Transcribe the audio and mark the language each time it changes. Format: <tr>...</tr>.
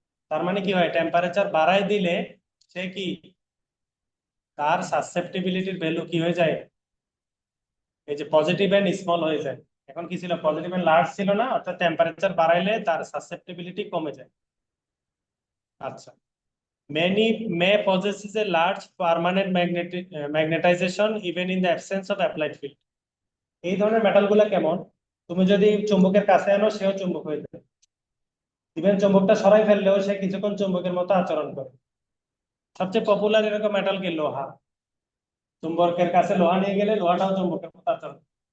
<bn>তার মানে কি হয়, টেম্পারেচার বাড়ায় দিলে সে কি, তার সাসেপ্টিবিলিটির ভ্যালু কি হয়ে যায়, এই যে পজিটিভ এন্ড স্মল হয়ে যায়। এখন কি ছিল, পজিটিভ এন্ড লার্জ ছিল না, অর্থাৎ টেম্পারেচার বাড়াইলে তার সাসেপ্টিবিলিটি কমে যায়।</bn> <en>আচ্ছা, many may possesses a large permanent magnetization even in the absence of applied field.</en> <bn>এই ধরনের মেটাল গুলা কেমন, তুমি যদি চুম্বকের কাছে আনো সেও চুম্বক হয়ে যাবে, ইভেন চুম্বকটা সরাই ফেললেও সে কিছুক্ষণ চুম্বকের মতো আচরণ করে। সবচেয়ে পপুলার এরকম মেটাল কি, লোহা। চুম্বকের কাছে লোহা নিয়ে গেলে লোহাটাও চুম্বকের মতো আচরণ করে।</bn>